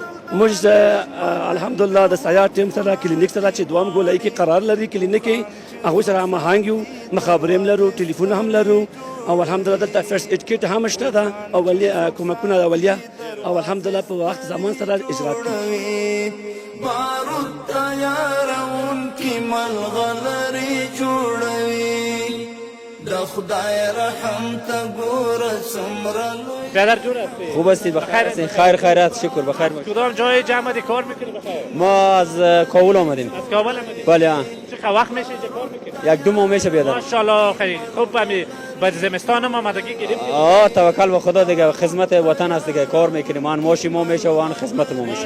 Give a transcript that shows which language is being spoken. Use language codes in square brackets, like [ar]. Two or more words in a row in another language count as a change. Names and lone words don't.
[ps] موږ الحمدلله د سیار ټیم سره کلینیک سره چې دوام ګولایي کې قرار لري کلینیک کې هغوی سره هماهنګ یو مخابرې هم لرو ټلیفون هم لرو او الحمدلله دلته [en] first aid kit [ps] هم شته ده اولیه کومکونه اولیه او الحمدلله په وخت زمان سره اجرا کوي بارود تیارونکي ملغلرې جوړوي د خدای رحم ته ګوره څومره لوی [fa] برادر جور هستی؟ خوب هستی بخیر هستی خیر خیرات شکر بخیر باشید کدام جای جمع کار میکنی بخیر؟ ما از کابل آمدیم از کابل آمدید؟ بله چقدر وقت میشه اینجا کار میکنی؟ یک دو ماه میشه بیادر ماشاءالله خیلی خوب همی به زمستان هم آمادگی گرفتید؟ توکل به خدا دیگه، خدمت وطن است دیگه، کار میکنیم، آن معاشی ما میشه و آن خدمت ما میشه.